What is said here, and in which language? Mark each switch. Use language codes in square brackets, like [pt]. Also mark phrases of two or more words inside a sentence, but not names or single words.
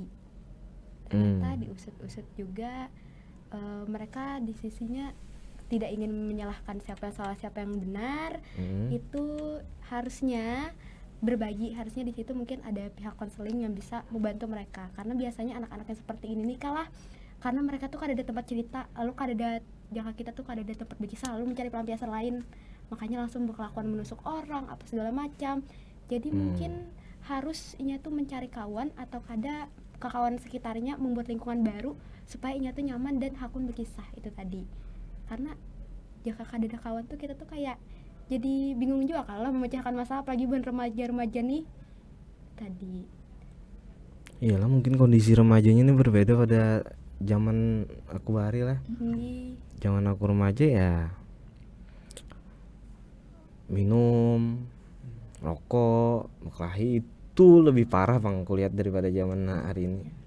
[id] Ternyata diusut-usut juga, mereka di sisinya tidak ingin menyalahkan siapa yang salah siapa yang benar. Itu harusnya berbagi, harusnya di situ mungkin ada pihak konseling yang bisa membantu mereka, karena biasanya anak-anak yang seperti ini nih kalah karena mereka tuh [bjn] kada ada [id] tempat cerita, lalu [bjn] kada ada [id] jangka kita tuh [bjn] kada ada [id] tempat berkisah, lalu mencari pelampiasan lain, makanya langsung berkelakuan menusuk orang apa segala macam. Jadi mungkin harus [bjn] inya tuh [id] mencari kawan atau kada ke kawan sekitarnya, membuat lingkungan baru supaya [bjn] inya tuh [id] nyaman dan hakun berkisah itu tadi. Karena jika [bjn] kada ada [id] kawan tuh kita tuh kayak jadi bingung juga kalau memecahkan masalah, apalagi buat remaja-remaja nih tadi. Iyalah, mungkin kondisi remajanya ini berbeda pada zaman aku bari lah. Zaman aku remaja ya minum, rokok, berkelahi itu lebih parah Bang kulihat daripada zaman hari ini.